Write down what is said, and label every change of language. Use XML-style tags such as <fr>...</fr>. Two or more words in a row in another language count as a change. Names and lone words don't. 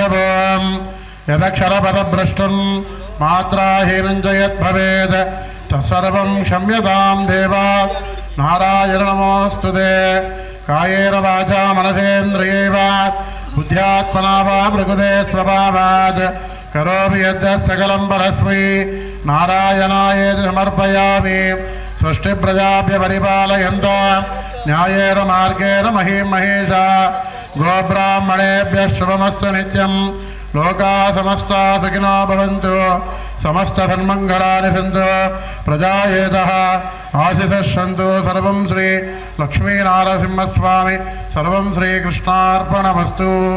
<sa>ఓం యదక్షరపదభ్రష్టం మాత్రాహీనం చ యద్భవేద్ తత్సర్వం క్షమ్యతాం దేవా. నారాయణ నమోస్తుతే. కాయేన వాచా మనసేంద్రియైవ బుద్ధ్యాత్మనా వా ప్రకృతే స్వభావాత్ కరోమి యద్యత్ సకలం పరస్మై నారాయణాయేతి సమర్పయామి. స్వస్తి ప్రజాభ్య పరిపాలయంతాం న్యాయేన మార్గేణ మహీం మహేషా. గోబ్రాహ్మణేభ్యః శుభమస్తు నిత్యం. లోకా సమస్తా సుఖినో భవంతు. సమస్త సన్మంగళాని సంతు. ప్రజాయేతః ఆశిషః సంతు. సర్వం శ్రీ లక్ష్మీనారసింహస్వామి సర్వం శ్రీకృష్ణార్పణమస్తు.</sa>